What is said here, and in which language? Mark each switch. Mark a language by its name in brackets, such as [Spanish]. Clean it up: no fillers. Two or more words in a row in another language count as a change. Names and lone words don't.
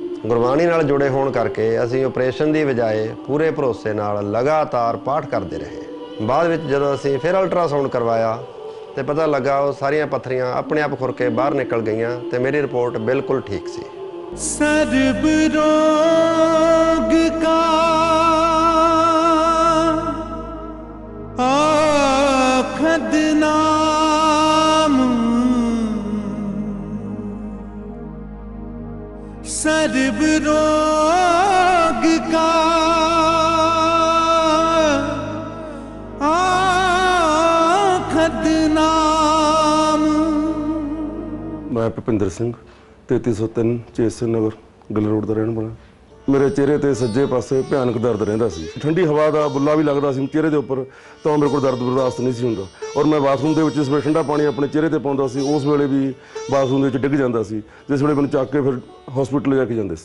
[Punjabi] ਗੁਰਬਾਣੀ ਨਾਲ ਜੁੜੇ ਹੋਣ ਕਰਕੇ ਅਸੀਂ ਆਪਰੇਸ਼ਨ ਦੀ ਬਜਾਏ ਪੂਰੇ ਭਰੋਸੇ ਨਾਲ ਲਗਾਤਾਰ ਪਾਠ ਕਰਦੇ ਰਹੇ। ਬਾਅਦ ਵਿੱਚ ਜਦੋਂ ਅਸੀਂ ਫਿਰ ਅਲਟਰਾਸਾਊਂਡ ਕਰਵਾਇਆ ਤੇ ਪਤਾ ਲੱਗਾ ਉਹ ਸਾਰੀਆਂ ਪੱਥਰੀਆਂ ਆਪਣੇ ਆਪ ਖੁਰ ਕੇ ਬਾਹਰ ਨਿਕਲ ਗਈਆਂ ਤੇ ਮੇਰੀ ਰਿਪੋਰਟ ਬਿਲਕੁਲ ਠੀਕ ਸੀ। ਸਰਬ ਰੋਗ ਕਾ ਆਖਦ ਨਾਮ, ਸਰਬ ਰੋਗ ਕਾ ਆਖਦ ਨਾਮ। ਮੈਂ ਭੁਪਿੰਦਰ ਸਿੰਘ 3303 ਚੇਤਨ ਨਗਰ ਗਿੱਲ ਰੋਡ ਦਾ ਰਹਿਣ ਵਾਲਾ। ਮੇਰੇ ਚਿਹਰੇ ਤੇ ਸੱਜੇ ਪਾਸੇ ਭਿਆਨਕ ਦਰਦ ਰਹਿੰਦਾ ਸੀ। ਠੰਡੀ ਹਵਾ ਦਾ ਬੁੱਲਾ ਵੀ ਲੱਗਦਾ ਸੀ ਚਿਹਰੇ ਦੇ ਉੱਪਰ, ਤਾਂ ਮੇਰੇ ਕੋਲ ਦਰਦ ਬਰਦਾਸ਼ਤ ਨਹੀਂ ਸੀ ਹੁੰਦਾ। ਔਰ ਮੈਂ ਬਾਥਰੂਮ ਦੇ ਵਿੱਚ ਇਸ ਵੇਲੇ ਠੰਡਾ ਪਾਣੀ ਆਪਣੇ ਚਿਹਰੇ ਤੇ ਪਾਉਂਦਾ ਸੀ, ਉਸ ਵੇਲੇ ਵੀ ਬਾਥਰੂਮ ਦੇ ਵਿੱਚ ਡਿੱਗ ਜਾਂਦਾ ਸੀ, ਜਿਸ ਵੇਲੇ ਮੈਨੂੰ ਚੱਕ ਕੇ ਫਿਰ ਹਸਪੀਟਲ ਜਾ ਕੇ ਜਾਂਦੇ ਸੀ।